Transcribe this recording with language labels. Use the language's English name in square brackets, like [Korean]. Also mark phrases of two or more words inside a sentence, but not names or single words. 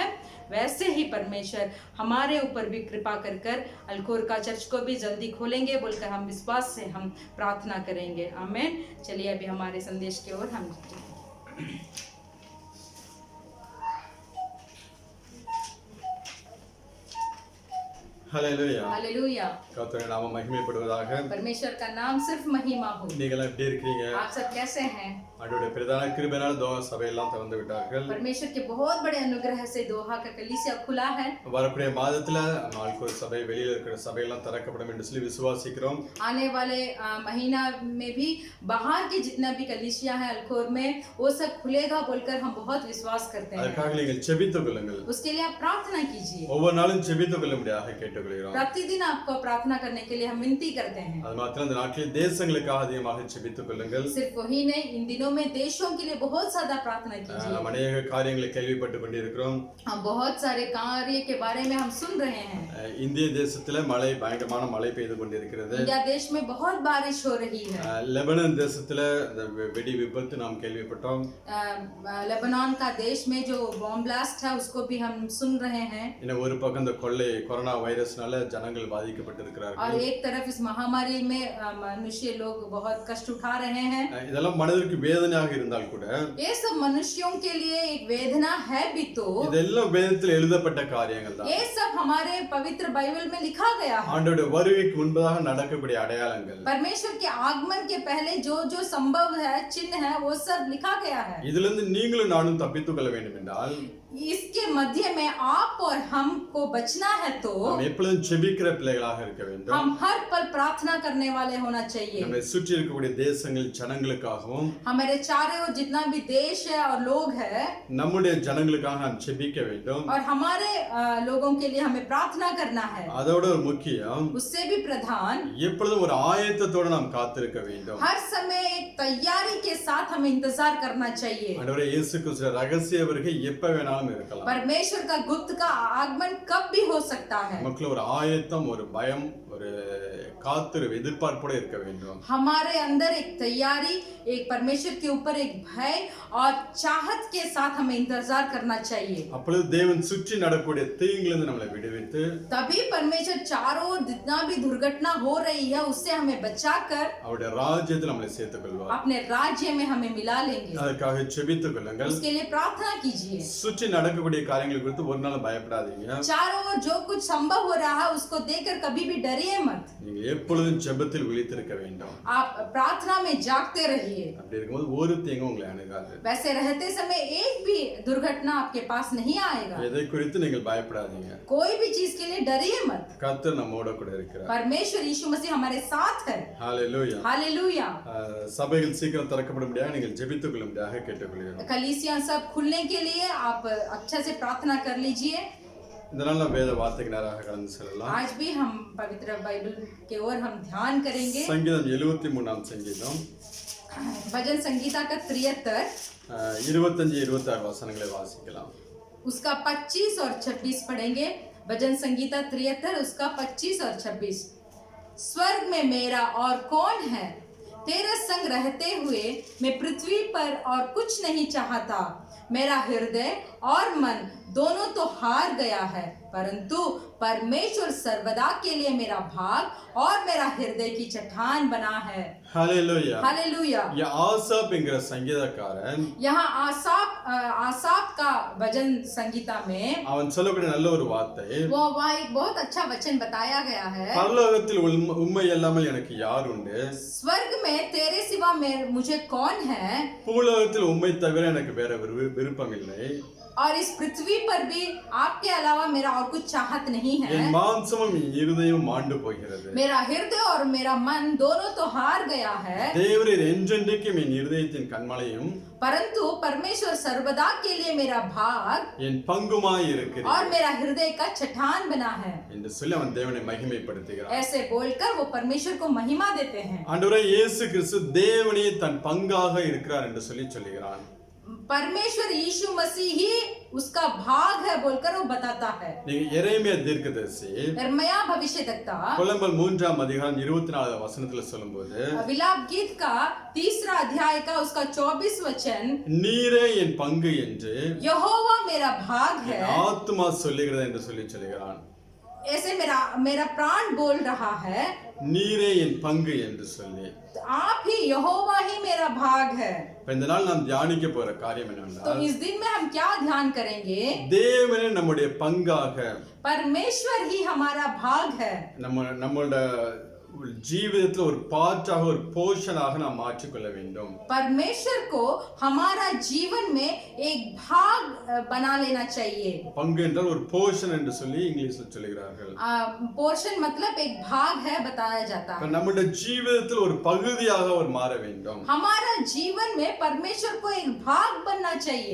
[Hindi] वैसे ही परमेश्वर हमारे ऊपर भी कृपा कर अलकोर का चर्च को भी जल्दी खोलेंगे बोलकर हम विश्वास से हम प्रार्थना करेंगे, आमीन। चलिए अभी हमारे संदेश की ओर हम हालेलुया। हालेलुया। [Tamil] கர்த்தருடைய நாமம் மகிமைப்படுவதாக। [Hindi] परमेश्वर का नाम सिर्फ महिमा हो। [Tamil] நீங்கள் எப்படி இருக்கீங்க? [Hindi] आप सब कैसे हैं? [Tamil] ஆண்டவருடைய பிரதான கிருபையினால் दोहा சபையெல்லாம் திறந்து விட்டார்கள்। [Hindi] परमेश्वर के बहुत बड़े अनुग्रह से दोहा का कलीसिया खुला है। [Tamil] வரக்கூடிய மாதத்துல நாள்கொரு சபை, வெளியில இருக்கிற சபையெல்லாம் திறக்கப்படும் என்று சொல்லி விசுவாசிக்கிறோம்। [Hindi] आने वाले महीना में भी बाहर के जितना भी कलीसिया है अलकोर में वो सब खुलेगा बोलकर हम बहुत विश्वास करते हैं। [Tamil] அதற்காக நீங்கள் ஜெபித்துக் கொள்ளுங்கள்। [Hindi] उसके लिए आप प्रार्थना कीजिए। [Tamil] ஒவ்வொரு நாளும் ஜெபித்துக் கொள்ளும்படியாக கேட்டுக்கொள்கிறோம்। [Hindi] प्रतिदिन आपको प्रार्थना करने के लिए हम विनती करते हैं। [Tamil] அது மாத்திரம் இந்த நாட்டில் தேசங்களுக்காக அதிகமாக ஜெபித்துக் கொள்ளுங்கள்। [Hindi] सिर्फ वही नहीं, इन दिनों में देशों के लिए बहुत ज्यादा प्रार्थना कीजिए। हम अनेक [Tamil] காரியங்களை கேள்விப்பட்டு கொண்டிருக்கிறோம்। [Hindi] हम बहुत सारे कार्य के बारे में हम सुन रहे हैं। [Tamil] இந்திய தேசத்துல மழை, பயங்கரமான மழை பெய்து கொண்டிருக்கிறது। [Hindi] इंडिया देश में बहुत बारिश हो रही है। [Tamil] லெபனான் தேசத்துல வெடி விபத்து நாம் கேள்விப்பட்டோம்। [Hindi] लेबनान का देश में जो बॉम्ब ब्लास्ट है उसको भी हम सुन रहे हैं। [Tamil] இன்னும் ஒரு பக்கம் இந்த கொள்ளை கொரோனா வைரஸ்னால ஜனங்கள் பாதிக்கப்பட்டிருக்கிறார்கள்। [Hindi] और एक तरफ इस महामारी में मनुष्य लोग बहुत कष्ट उठा रहे हैं। [Tamil] இதெல்லாம் மனதிற்கு வேதனையாக இருந்தால் கூட [Hindi] ये सब मनुष्यों के लिए एक वेदना है भी तो [Tamil] இதெல்லாம் வேதத்தில் எழுதப்பட்ட காரியங்கள் தான்। [Hindi] ये सब हमारे पवित्र बाइबल में लिखा गया है। [Tamil] ஆண்டவருடைய வருகைக்கு முன்பதாக நடக்கக்கூடிய அடையாளங்கள், [Hindi] परमेश्वर के आगमन के पहले जो जो संभव है, चिन्ह है, वो सब लिखा गया है। [Tamil] இதிலிருந்து நீங்களும் நானும் தப்பித்துக் கொள்ள வேண்டும் என்றால் [Hindi] इसके मध्य में आप और हमको बचना है तो [Tamil] நாம் எப்பொழுதும் ஜெபிக்கிற பிள்ளைகளாக இருக்க வேண்டும்। [Hindi] हम हर पल प्रार्थना करने वाले होना चाहिए। [Tamil] நம்மை சுற்றி இருக்கக்கூடிய தேசங்கள் ஜனங்களுக்காகவும், [Hindi] हमारे चारों ओर जितना भी देश है और लोग है, [Tamil] நம்முடைய ஜனங்களுக்காக நாம் ஜெபிக்க வேண்டும்। [Hindi] और हमारे लोगों के लिए हमें प्रार्थना करना है। [Tamil] அதோட ஒரு முக்கியம், [Hindi] उससे भी प्रधान [Tamil] எப்பொழுதும் ஒரு ஆயத்தத்தோடு நாம் காத்திருக்க வேண்டும்। [Hindi] हर समय एक तैयारी के साथ हमें इंतजार करना चाहिए। [Tamil] ஆண்டவரே இயேசு கிறிஸ்து ரகசிய வருகை எப்ப வேணாலும் வேணாலும் இருக்கலாம். [Hindi] परमेश्वर का गुप्त का आगमन कब भी हो सकता है. [Tamil] நமக்குள்ள ஒரு ஆயத்தம், ஒரு பயம், ஒரு காத்திருப்பு, எதிர்பார்ப்போட இருக்க வேண்டும். [Hindi] हमारे अंदर एक तैयारी, एक परमेश्वर के ऊपर एक भय और चाहत के साथ हमें इंतजार करना चाहिए. [Tamil] அப்பொழுது தேவன் சுற்றி நடக்கக்கூடிய தீங்கிலிருந்து நம்மளை விடுவித்து, [Hindi] तभी परमेश्वर चारों ओर जितना भी दुर्घटना हो रही है उससे हमें बचाकर [Tamil] அவருடைய ராஜ்யத்தில் நம்மளை சேர்த்துக் கொள்வார். [Hindi] अपने राज्य में हमें मिला लेंगे. [Tamil] அதற்காக ஜெபித்துக் கொள்ளுங்கள். [Hindi] उसके लिए प्रार्थना कीजिए. [Tamil] சுற்றி நடக்கக்கூடிய காரியங்களை குறித்து ஒரு நாள் பயப்படாதீங்க. [Hindi] चारों ओर जो कुछ संभव हो रहा है उसको देखकर कभी भी डरिए मत. [Tamil] நீங்கள் எப்பொழுதும் ஜெபத்தில் விழித்திருக்க வேண்டும். [Hindi] आप प्रार्थना में जागते रहिए. [Tamil] அப்படி இருக்கும்போது ஒரு தீங்கும் உங்களை அணுகாது. [Hindi] वैसे रहते समय एक भी दुर्घटना आपके पास नहीं आएगा. [Tamil] எதை குறித்து நீங்கள் பயப்படாதீங்க. [Hindi] कोई भी चीज के लिए डरिए मत. [Tamil] கர்த்தர் நம்மோட கூட இருக்கிறார். [Hindi] परमेश्वर यीशु मसीह हमारे साथ है. [Tamil] ஹalleluya. [Hindi] हालेलुया. [Tamil] சபைகள் சீக்கிரம் திறக்கப்படும்படியாக நீங்கள் ஜெபித்துக் கொள்ளும்படியாக கேட்டுக்கொள்கிறோம். [Hindi] कलीसिया सब खुलने के लिए आप अच्छा से प्रार्थना कर लीजिए. [Tamil] இந்த நாள் நாம் வேத வார்த்தைக்கு நேராக கடந்து செல்லலாம். [Hindi] आज भी हम पवित्र बाइबल के ओर हम ध्यान करेंगे. [Tamil] சங்கீதம் 73ஆம் சங்கீதம் [Hindi] भजन संगीता का 73 [Tamil] 25-26 வசனங்களை வாசிக்கலாம். [Hindi] उसका 25 और 26 पढ़ेंगे. भजन संगीता 73 उसका 25 और 26. स्वर्ग में मेरा और कौन है, तेरे संग रहते हुए मैं पृथ्वी पर और कुछ नहीं चाहता. मेरा हृदय और मन दोनों तो हार गया है, परंतु परमेश्वर सर्वदा के लिए मेरा भाग और मेरा हृदय की चट्टान बना है. [Tamil] ஹalleluya. [Hindi] हालेलुया. [Tamil] ஆசாப் என்கிற சங்கீதக்காரன் [Hindi] यहाँ आसाप का भजन संगीता में [Tamil] அவன் சொல்லக்கூடிய நல்ல ஒரு வார்த்தை, [Hindi] वो वहाँ एक बहुत अच्छा वचन बताया गया है. [Tamil] பரலோகத்தில் உண்மை இல்லாமல் எனக்கு யார் உண்டு, [Hindi] स्वर्ग में तेरे सिवा मुझे कौन है, [Tamil] பூலோகத்தில் உண்மை தவிர எனக்கு வேற விருப்பம் இல்லை, [Hindi] और इस पृथ्वी पर भी आपके अलावा मेरा और कुछ चाहत नहीं है. [Tamil] என் மாம்சமும் என் இருதயம் மாண்டு போகிறது. [Hindi] मेरा हृदय और मेरा मन दोनों तो हार गया है, [Tamil] தேவரீர் என்றென்றைக்கும் என் இருதயத்தின் கண்மலையும் [Hindi] परंतु परमेश्वर सर्वदा के लिए मेरा भाग [Tamil] என் பங்குமாய் இருக்கிறீர் [Hindi] और मेरा हृदय का चट्टान बना है. [Tamil] என்று சொல்லி அவன் தேவனை மகிமைப்படுத்துகிறான். [Hindi] ऐसे बोलकर वो परमेश्वर को महिमा देते हैं. [Tamil] ஆண்டவரே இயேசு கிறிஸ்து தேவனே தன் பங்காக இருக்கிறார் என்று சொல்லுகிறான். [Hindi] परमेश्वर यीशु मसीह ही उसका भाग है बोलकर वो बताता है. [Tamil] நீங்க எரேமியா தீர்க்கதரிசி [Hindi] यिर्मयाह भविष्यद्वक्ता [Tamil] புலம்பல் 3ஆம் அதிகாரம் 24 வசனத்துல சொல்லும்போது, [Hindi] विलाप गीत का 3 अध्याय का उसका 24 वचन, [Tamil] நீரே என் பங்கு என்று [Hindi] यहोवा मेरा भाग है, [Tamil] என் ஆத்துமா சொல்லுகிறது என்று சொல்லுகிறான். [Hindi] ऐसे मेरा प्राण बोल रहा है. [Tamil] நீரே என் பங்கு என்று சொல்லி, [Hindi] तो आप ही यहोवा ही मेरा भाग है. [Tamil] இந்த நாள் நாம் தியானிக்க போற காரியம் [Hindi] तो [Tamil] என்னவென்றால், [Hindi] इस दिन में हम क्या ध्यान करेंगे, [Tamil] தேவனே நம்முடைய பங்காக, [Hindi] परमेश्वर ही हमारा भाग है. [Tamil] நம்மளோட ஜீவிதத்துல ஒரு பார்ட்டாக, ஒரு போர்ஷனாக நாம் மாற்றிக்கொள்ள வேண்டும். [Hindi] परमेश्वर को हमारा जीवन में एक भाग बना लेना चाहिए. [Tamil] பங்கு என்றால் ஒரு போர்ஷன் என்று சொல்லி இங்கிலீஷ்ல சொல்லுகிறார்கள். [Hindi] पोर्शन मतलब एक भाग है बताया जाता है. [Tamil] நம்முடைய ஜீவிதத்தில் ஒரு பகுதியாக அவர் மாற வேண்டும். [Hindi] हमारा जीवन में परमेश्वर को एक भाग बनना चाहिए.